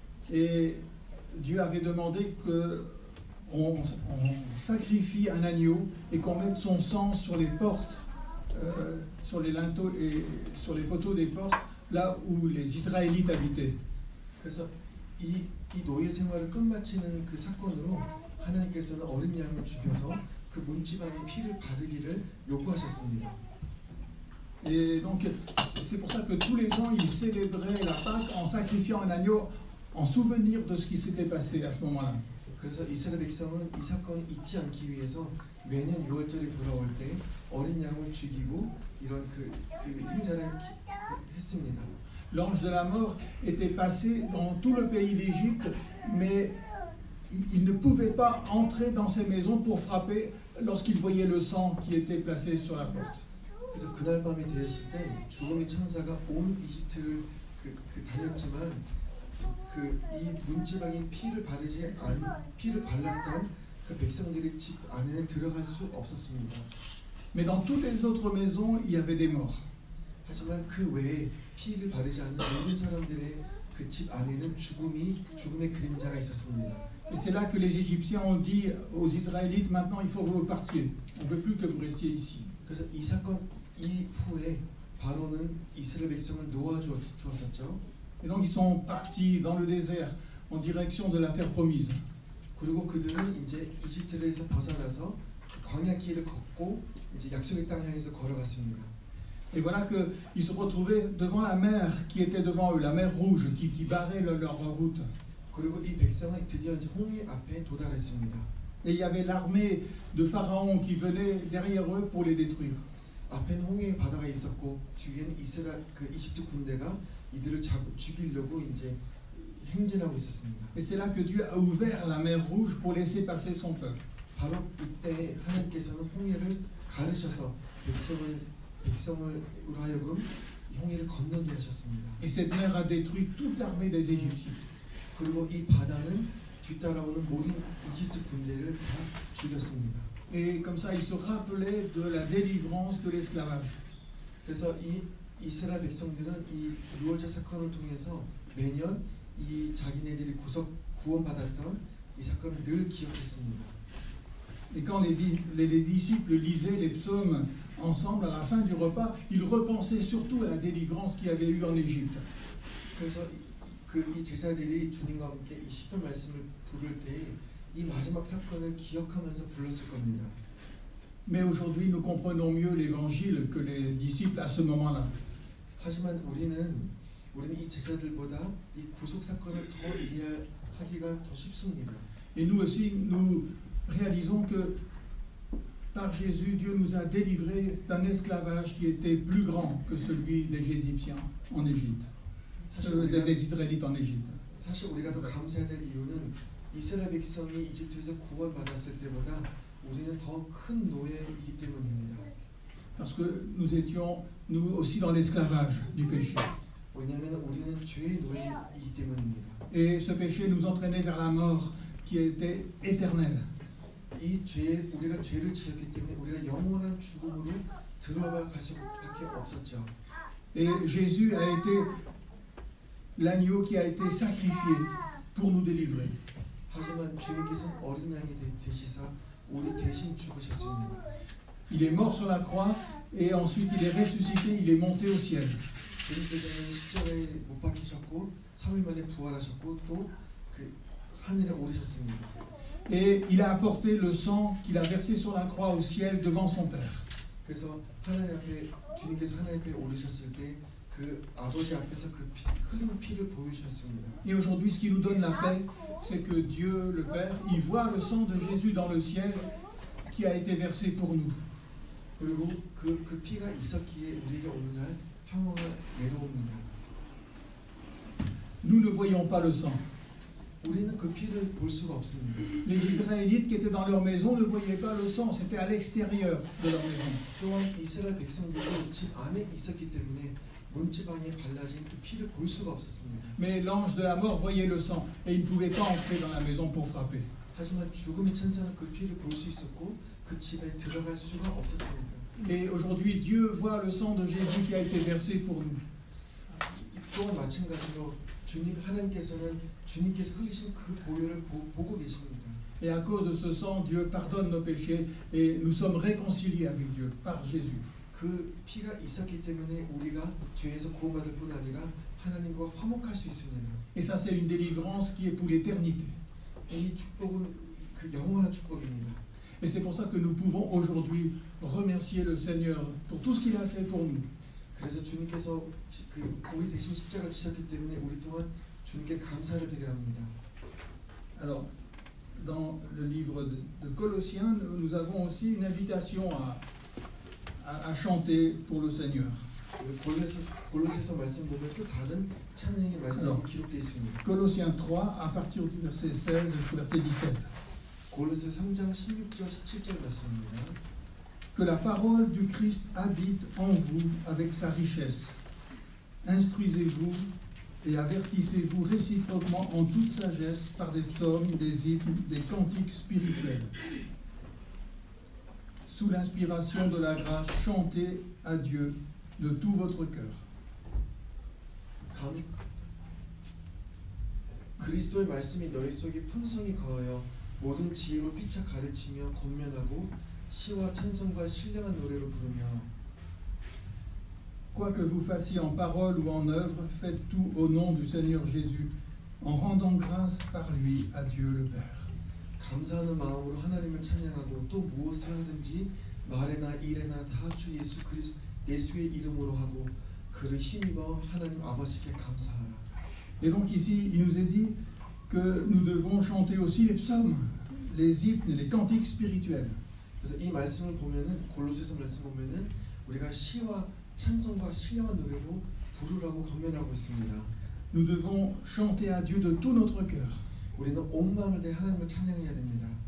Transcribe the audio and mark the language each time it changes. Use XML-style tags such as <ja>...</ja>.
<fr>Et Dieu avait demandé qu'on sacrifie un agneau et qu'on mette son sang sur les portes, sur les linteaux et sur les poteaux des portes, là où les Israélites habitaient.</fr> <ko>그래서 이 노예 생활을 끝마치는 그 사건으로 하나님께서는 어린 양을 죽여서 그 문지방에 피를 바르기를 요구하셨습니다.</ko> <fr>Et donc, c'est pour ça que tous les ans, ils célébraient la Pâque en sacrifiant un agneau en souvenir de ce qui s'était passé à ce moment-là.</fr> <ko>그래서 이스라엘 백성은 이 사건을 잊지 않기 위해서 매년 6월절이 돌아올 때 어린 양을 죽이고 이런 그 행사를 했습니다.</ko> <fr>L'ange de la mort était passé dans tout le pays d'Égypte, mais il ne pouvait pas entrer dans ces maisons pour frapper lorsqu'il voyait le sang qui était placé sur la porte.</fr> <ko>그래서 그날 밤이 되었을 때 죽음의 천사가 온 이집트를 다녔지만 이 문지방에 피를 발랐던 그 백성들의 집 안에는 들어갈 수 없었습니다.</ko> <fr>Mais dans toutes les autres maisons, il y avait des morts.</fr> <ko>하지만 그 외에 피를 바르지 않는 모든 사람들의 그 집 안에는 죽음의 그림자가 있었습니다.</ko> <fr>Et c'est là que les Égyptiens ont dit aux Israélites, maintenant il faut que vous partiez. On ne veut plus que vous restiez ici.</fr> <ko>그래서 이 사건 이후에 바로는 이스라엘 백성을 놓아주었었죠.</ko> <fr>Et donc ils sont partis dans le désert en direction de la terre promise.</fr> <ko>그리고 그들은 이제 이집트에서 벗어나서 광야 길을 걷고 이제 약속의 땅 향해서 걸어갔습니다.</ko> <fr>Et voilà qu'ils se retrouvaient devant la mer qui était devant eux, la mer rouge qui barrait leur route.</fr> <ko>그리고 이 백성은 드디어 이제 홍해 앞에 도달했습니다.</ko> <fr>Et il y avait l'armée de Pharaon qui venait derrière eux pour les détruire.</fr> <ko>앞에는 홍해의 바다가 있었고 뒤에는 이집트 군대가 이들을 죽이려고 이제 행진하고 있었습니다.</ko> <fr>Et c'est là que Dieu a ouvert la mer rouge pour laisser passer son peuple.</fr> <ko>바로 이때 하나님께서는 홍해를 가르셔서 백성을 하여금 홍해를 건너게 하셨습니다.</ko> <fr>Et cette mer a détruit toute l'armée des Égyptiens.</fr> <ko>그리고 이 바다는 뒤따라오는 모든 이집트 군대를 다 죽였습니다.</ko> <fr>Et comme ça, ils se rappelaient de la délivrance de l'esclavage.</fr> <ko>그래서 이 이스라엘 백성들은 이 유월절 사건을 통해서 매년 이 자기네들이 구원받았던 이 사건을 늘 기억했습니다.</ko> <fr>Et quand les disciples lisaient les psaumes ensemble à la fin du repas, ils repensaient surtout à la délivrance qu'il y avait eu en Égypte.</fr> <ko>그래서 이 제자들이 주님과 함께 이 시편 말씀을 부를 때 이 마지막 사건을 기억하면서 불렀을 겁니다.</ko> <fr>Mais aujourd'hui, nous comprenons mieux l'évangile que les disciples à ce moment-là.</fr> <ko>하지만 우리는 이 제자들보다 이 구속 사건을 더 이해하기가 더 쉽습니다.</ko> <fr>Et nous aussi, nous réalisons que par Jésus, Dieu nous a délivrés d'un esclavage qui était plus grand que celui des Égyptiens en Égypte, des Israélites en Égypte.</fr> <ko>사실 우리가 더 감사해야 될 이유는 이스라엘 백성이 이집트에서 구원받았을 때보다 우리는 더 큰 노예이기 때문입니다.</ko> <fr>Parce que nous étions, nous aussi, dans l'esclavage du péché.</fr> <ko>왜냐하면 우리는 죄의 노예이기 때문입니다.</ko> <fr>Et ce péché nous entraînait vers la mort qui était éternelle.</fr> <ko>우리가 죄를 지었기 때문에 우리가 영원한 죽음으로 들어갈 수밖에 없었죠.</ko> <fr>Et Jésus a été l'agneau qui a été sacrifié pour nous délivrer.</fr> <ko>하지만 주님께서는 어린 양이 되시사 우리 대신 죽으셨습니다.</ko> <fr>Il est mort sur la croix et ensuite il est ressuscité, il est monté au ciel.</fr> <ko>주님께서는 십자가에 못 박히셨고 3일 만에 부활하셨고 또 그 하늘에 오르셨습니다.</ko> <fr>Et il a apporté le sang qu'il a versé sur la croix au ciel devant son Père.</fr> <ko>그래서 하나님 앞에 주님께서 하나님 앞에 오르셨을 때 그 아버지 앞에서 그 흘린 피를 보여주셨습니다.</ko> <fr>Et aujourd'hui, ce qui nous donne la paix, c'est que Dieu, le Père, il voit le sang de Jésus dans le ciel qui a été versé pour nous.</fr> <ko>그리고 그 피가 있었기에 우리가 오늘날 평화가 내려옵니다.</ko> <fr>Nous ne voyons pas le sang.</fr> <ko>우리는 그 피를 볼 수가 없습니다.</ko> <fr>Les Israélites qui étaient dans leur maison ne voyaient pas le sang, c'était à l'extérieur de leur maison.</fr> <ko>또한 이스라엘 백성들도 집 안에 있었기 때문에 문지방에 발라진 그 피를 볼 수가 없었습니다.</ko> <fr>Mais l'ange de la mort voyait le sang et il ne pouvait pas entrer dans la maison pour frapper.</fr> <ko>하지만 죽음의 천사는 그 피를 볼 수 있었고 그 집에 들어갈 수가 없었습니다.</ko> <fr>Et aujourd'hui, Dieu voit le sang de Jésus qui a été versé pour nous.</fr> <ko>또한 마찬가지로 하나님께서는 주님께서 흘리신 그 보혈을 보고 계십니다.</ko> <fr>Et à cause de ce sang, Dieu pardonne nos péchés et nous sommes réconciliés avec Dieu par Jésus.</fr> <ko>그 피가 있었기 때문에 우리가 죄에서 구원받을 뿐 아니라 하나님과 화목할 수 있습니다.</ko> <fr>Et ça, c'est une délivrance qui est pour l'éternité.</fr> <ko>이 축복은 그 영원한 축복입니다.</ko> <fr>Et c'est pour ça que nous pouvons aujourd'hui remercier le Seigneur pour tout ce qu'il a fait pour nous.</fr> <ko>그래서 주님께서 우리 대신 십자가를 지셨기 때문에 우리 또한 주님께 감사를 드려야 합니다.</ko> <fr>Alors, dans le livre de Colossiens, nous avons aussi une invitation à chanter pour le Seigneur.</fr> <ko>골로새서 말씀 보면 또 다른 찬양의 말씀이 기록되어 있습니다.</ko> <fr>Colossiens 3, à partir du verset 16 jusqu'au verset 17.</fr> <ko>골로새 3장 16절 17절 말씀입니다.</ko> <fr>Que la parole du Christ habite en vous avec sa richesse. Instruisez-vous et avertissez-vous réciproquement en toute sagesse par des psaumes, des hymnes, des cantiques spirituels. Sous l'inspiration de la grâce, chantez à Dieu de tout votre cœur.</fr> <ko>그리스도의 말씀이 너희 속에 풍성히 거하여 모든 지혜로 피차 가르치며 권면하고 시와 찬송과 신령한 노래로 부르며</ko> <fr>Quoi que vous fassiez en parole ou en œuvre, faites tout au nom du Seigneur Jésus, en rendant grâce par lui à Dieu le Père.</fr> <ko>감사하는 마음으로 하나님을 찬양하고 또 무엇을 하든지 말에나 일에나 다 주 예수의 이름으로 하고 그를 힘입어 하나님 아버지께 감사하라.</ko> <fr>Et donc ici, il nous est dit que nous devons chanter aussi les psaumes, les hymnes, les cantiques spirituels.</fr> <ko>그래서 이 말씀을 보면은 골로새서 말씀 보면은 우리가 시와 찬송과 신령한 노래로 부르라고 권면하고 있습니다.</ko> <fr>Nous devons chanter à Dieu de tout notre cœur.</fr> <ko>우리는 온 마음을 다해 하나님을 찬양해야 됩니다.</ko>